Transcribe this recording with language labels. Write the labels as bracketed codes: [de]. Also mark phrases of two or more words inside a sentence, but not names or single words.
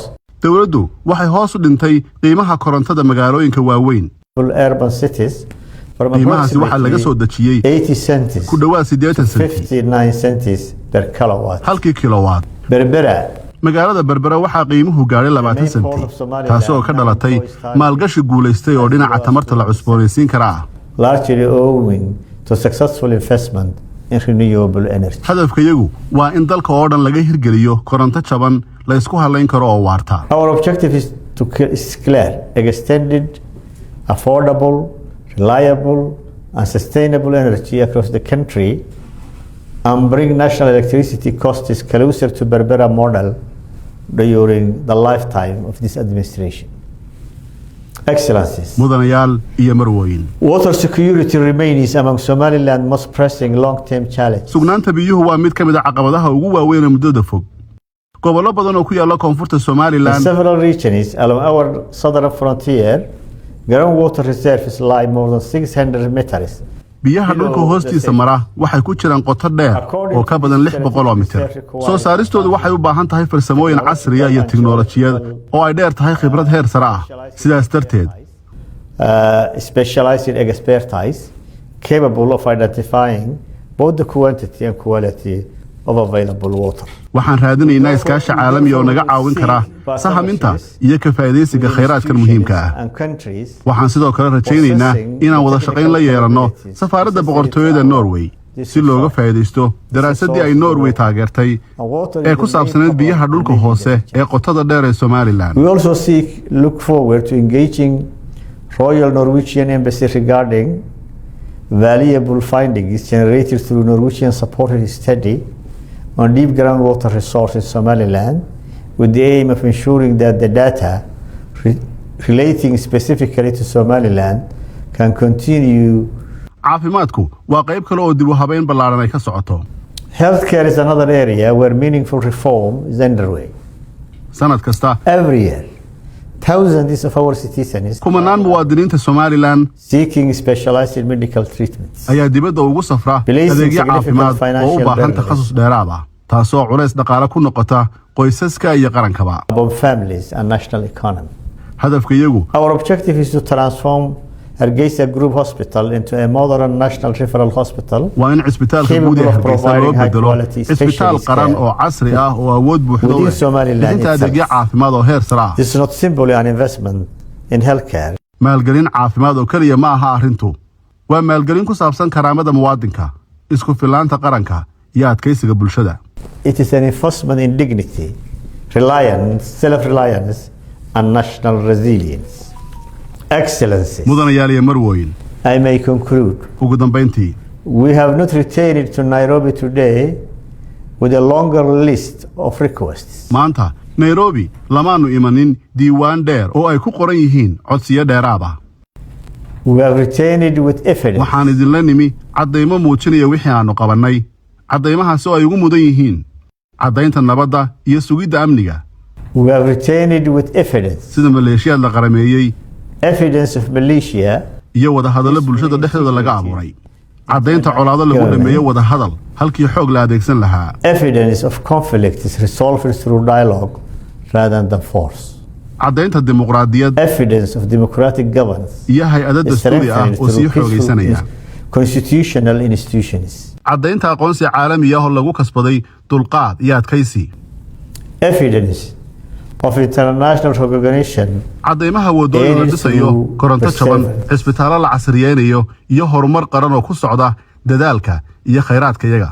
[so] dowladdu waxay hoos u dhintay qiimaha korontada magaalooyinka waaweyn. [en] for urban cities from [so] qiimahaasi waxaa laga soo [en] approximately [so] dejiyey [en] 80 cents [so] ku dhowaad 80 senti [en] 59 cents per kilowatt. [so] halkii kilowatt. Berbera, magaalada Berbera waxaa qiimuhu gaadhay 20 senti taasoo ka dhalatay maalgashi guulaystay oo dhinaca tamarta la cusboonaysiin kara ah. [en] largely owing to successful investment in renewable energy. [so] hadafkayagu waa in dalka oo dhan laga hirgeliyo koronto jaban la isku halayn karo oo waarta. [en] Our objective is to clear extended, affordable, reliable, and sustainable energy across the country and bring national electricity costs closer to Berbera model during the lifetime of this administration. Excellencies. [so] mudanayaal iyo marwooyin [en] Water security remains among Somaliland's most pressing long-term challenges. [so] sugnaanta biyuhu waa mid ka mid ah caqabadaha ugu waaweyn ee muddada fog. gobollo badan oo ku yaalla koonfurta [en] In Somaliland several regions along our southern frontier, groundwater reserves lie more than 600 meters. [so] biyaha dhulka hoostiisa mara waxay ku jiraan qoto dheer oo ka badan 600 mitir. soo saaristoodu waxay u baahan tahay farsamooyin casriya iyo tiknoolajiyad oo ay dheer tahay khibrad heer sare ah. sidaas darteed [en] Specialized expertise capable of identifying both the quantity and quality of available water. [so] waxaan raadinaynaa iskaashi caalami oo naga caawin kara sahaminta iyo ka faa'iidaysiga khayraadkan muhiimka ah. [en] And countries [so] waxaan sidoo kale rajaynaynaa inaan wada shaqayn la yeelanno safaaradda boqortooyada Norway si looga faa'iidaysto daraasaddii ay Norway taageertay ee ku saabsaneyd biyaha dhulka hoose ee qotada dheer ee Somaliland. [en] we also look forward to engaging Royal Norwegian Embassy regarding valuable findings generated through Norwegian supported study on deep groundwater resources in Somaliland with the aim of ensuring that the data relating specifically to Somaliland can continue. [so] caafimaadku waa qayb kale oo dib u habeyn ballaaran ay ka socoto. [en] Healthcare is another area where meaningful reform is underway. [so] sanad kasta [en] Every year, thousands of our citizens [so] kumanaan muwaadiniinta Somaliland [en] seeking specialized medical treatments. [so] ayaa dibadda ugu safra adeegyo caafimaad oo u baahan takhasus dheeraad ah taasoo culays dhaqaale ku noqota qoysaska iyo qarankaba. [en] About families and national economy. [so] hadafkayagu [en] Our objective is to transform Hargeysa Group Hospital into a modern national referral hospital. [so] waa in cisbitaalka guud ee Hargeysa loo bedelo cisbitaal qaran oo casri ah oo awood buuxda u leh inta adeegyo caafimaad oo heer sare ah. [en] This is not simply an investment in healthcare. [so] maalgelin caafimaad oo kaliya ma aha arrintu waa maalgelin ku saabsan karaamada muwaadinka isku filaanta qaranka iyo adkaysiga bulshada. [en] It is an investment in dignity, reliance, self-reliance and national resilience. Excellencies, [so] mudanayaal iyo marwooyin, [en] I may conclude. [so] ugu dambayntii, [en] We have not returned to Nairobi today with a longer list of requests. [so] maanta Nairobi lamaanu imanin diiwaan dheer oo ay ku qoran yihiin codsiyo dheeraad ah. [en] We have returned with evidence. [so] waxaan idinla nimi caddaymo muujinaya wixii aanu qabannay caddaymahaas oo ay ugu mudan yihiin caddaynta nabadda iyo sugidda amniga. [en] We have returned with evidence. [so] sida maleeshiyaad la qarameeyey [en] Evidence of militia. [so] iyo wadahadallo bulshada dhexdooda laga abuuray caddaynta colaado lagu dhameeyo wadahadal halkii xoog la adeegsan lahaa. [en] Evidence of conflict is resolved through dialogue rather than force. [so] caddaynta dimuqraadiyad [en] Evidence of democratic governance [so] iyo hay-adda [en] is [so] dastuuri ah [en] strengthened [so] oo sii [en] through [so] xoogaysanaya. [en] constitutional institutions. [so] caddaynta aqoonsi caalami ah oo lagu kasbaday dulqaad iyo adkaysi. [en] Evidence of international recognition. [so] caddaymaha wadooyin la dhisayo koronto jaban cisbitaallo la casriyeynayo iyo horumar qaran oo ku socda dadaalka iyo khayraadka iyaga.